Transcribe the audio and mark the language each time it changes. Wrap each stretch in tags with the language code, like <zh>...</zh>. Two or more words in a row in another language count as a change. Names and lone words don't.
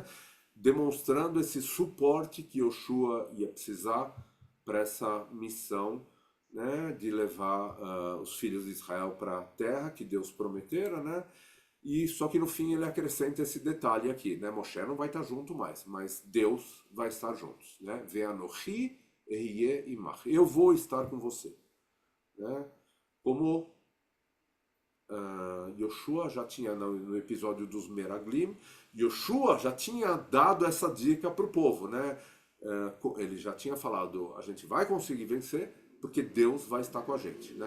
<pt>Demonstrando esse suporte que Yoshua ia precisar para essa missão, né? De levar os filhos de Israel para a terra que Deus prometera, né? E só que no fim ele acrescenta esse detalhe aqui, né? Moshe não vai estar junto mais, mas Deus vai estar juntos, né?</pt> <he>ואנכי אהיה עמך.</he> <pt>Eu vou estar com você, né? Como Yoshua já tinha no episódio dos Meraglim, Yoshua já tinha dado essa dica para o povo, né? Ele já tinha falado, a gente vai conseguir vencer porque Deus vai estar com a gente, né?</pt>